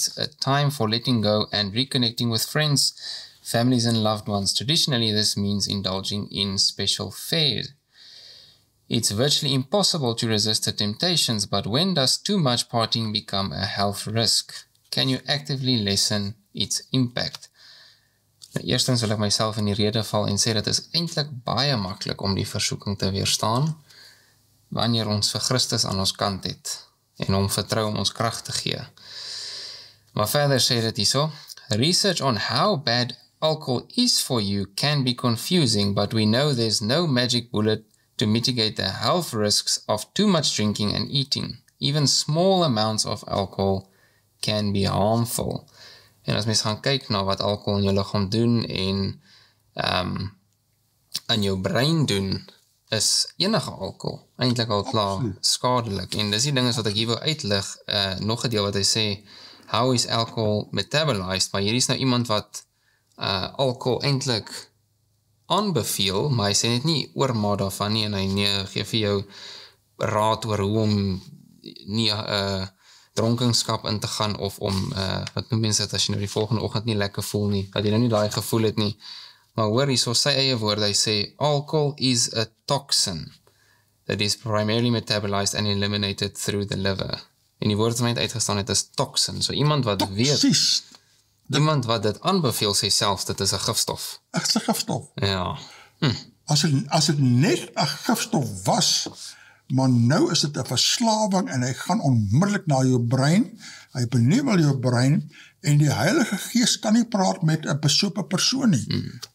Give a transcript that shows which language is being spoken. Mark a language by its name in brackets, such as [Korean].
[English] It's a time for letting go and reconnecting with friends, families and loved ones. Traditionally, this means indulging in special fare. It's virtually impossible to resist the temptations, but when does too much partying become a health risk? Can you actively lessen its impact? [Afrikaans] Nou, eerstens wil ek myself in die rede val en sê dat is eintlik baie maklik om die versoeking te weerstaan, wanneer ons vir Christus aan ons kant het, en hom vertrou om ons krag te gee. Maar verder sê dit hierso, [English] research on how bad alcohol is for you can be confusing, but we know there's no magic bullet to mitigate the health risks of too much drinking and eating. Even small amounts of alcohol can be harmful. [Afrikaans] En as mens gaan kyk na wat alcohol in jou liggaam doen en in jou brein doen, is enige alcohol eintlik al klaar skadelik. En dis die ding is wat ek hier wil uitlig, nog 'n deel wat hy sê, [English] how is alcohol metabolized? [Afrikaans] Maar hier is nou iemand wat alcohol eintlik aanbeveel, maar hy sê net nie oormaat daarvan nie, en hy gee vir jou raad oor hoe om nie dronkenskap in te gaan, of om, wat noem mense dit, as jy nou die volgende oggend nie lekker voel nie, dat jy nou nie daai gevoel het nie. Maar hoor hier, so sy eie woorde, hy sê, [English] alcohol is a toxin that is primarily metabolized and eliminated through the liver. [Afrikaans] En die woord wat my uitgestaan het is toxin, so iemand wat weet, iemand wat dit aanbeveel sê selfs, dit is 'n gifstof. Dit is 'n gifstof. Ja. As dit net 'n gifstof was, maar nou is dit 'n verslawing, en hy gaan onmiddellik na jou brein, hy benewel jou brein, en die Heilige Gees kan nie praat met 'n besope persoon nie.